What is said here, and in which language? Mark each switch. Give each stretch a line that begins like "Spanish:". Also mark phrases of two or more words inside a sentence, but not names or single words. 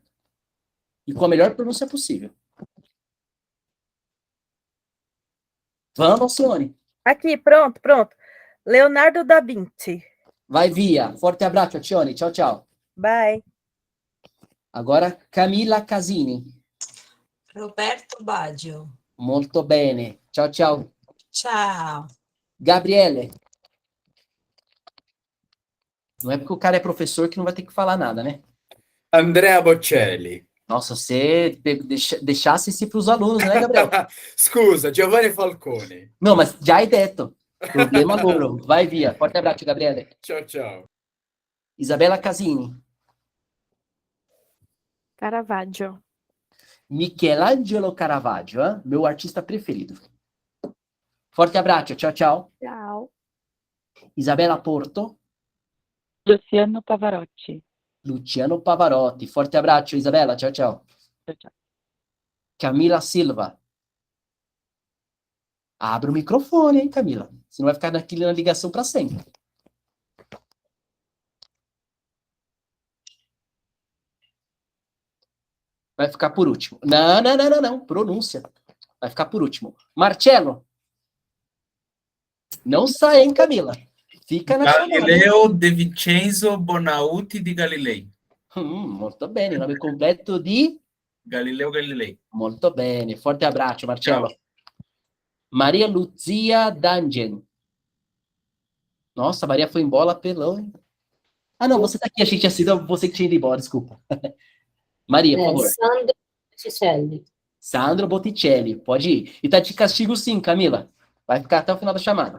Portuguese: E com a melhor pronúncia possível. Vamos, Alcione. Aqui, pronto. Leonardo da Vinci. Vai via. Forte abraço, Alcione. Tchau, tchau. Bye. Agora, Camila Casini. Roberto Baggio.
Italian: Molto bene. Ciao, ciao. Ciao.
Portuguese: Gabriele. Não é porque o cara é professor que não vai ter que falar nada, né?
Italian: Andrea Bocelli.
Portuguese: Nossa, você deixasse isso para os alunos, né, Gabriel?
Italian: Scusa, Giovanni Falcone. Não, mas já hai detto. Problema loro. Vai via.
Portuguese: Forte abraço, Gabriele.
Italian: Ciao, ciao.
Portuguese: Isabella Casini. Caravaggio. Michelangelo Caravaggio, meu artista preferido. Forte abraço. Tchau, tchau. Tchau. Isabella Porto. Luciano Pavarotti. Luciano Pavarotti. Forte abraço, Isabella. Tchau, tchau. Tchau, tchau. Camila Silva. Abre o microfone, hein, Camila? Você não vai ficar na ligação para sempre. Vai ficar por último. Não. Pronúncia. Vai ficar por último. Marcello. Não sai, hein, Camila? Fica na Galileo De Vincenzo Bonauti di Galilei.
Italian: Molto bene.
Portuguese: O nome completo
Italian: di...
Portuguese: Galileo Galilei. Molto bene.
Italian: Forte abbraccio, Marcello. Ciao.
Portuguese: Maria Luzia Dangen. Nossa, a Maria foi em bola pelão, hein? Ah, não, você tá aqui, achei que tinha sido você que tinha ido embora, desculpa. Maria, por favor. Sandro Botticelli. Sandro Botticelli, pode ir. E tá de castigo sim, Camila. Vai ficar até o final da chamada.